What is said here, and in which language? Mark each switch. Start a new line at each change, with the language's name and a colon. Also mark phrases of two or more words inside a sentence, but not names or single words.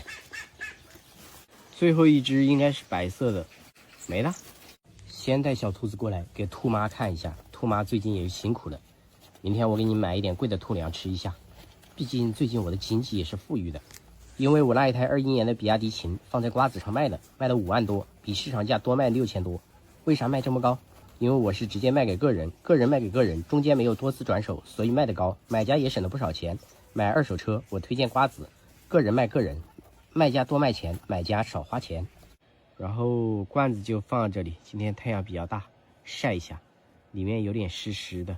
Chinese: 最後一只應該是白色的，沒了。先帶小兔子過來給兔媽看一下，兔媽最近也辛苦了。明天我給你買一點貴的兔粮吃一下，畢竟最近我的經濟也是富裕的。因為我那一台21年的比亞迪秦放在瓜子上賣了5 萬多，比市場價多賣6000多。為啥賣這麼高？因為我是直接賣給個人，個人賣給個人，中間沒有多次轉手，所以賣得高，買家也省了不少錢。買二手車我推薦瓜子，個人賣个人，賣家多賣錢，買家少花錢。然後罐子就放在這裡，今天太陽比較大，曬一下，裡面有點濕濕的。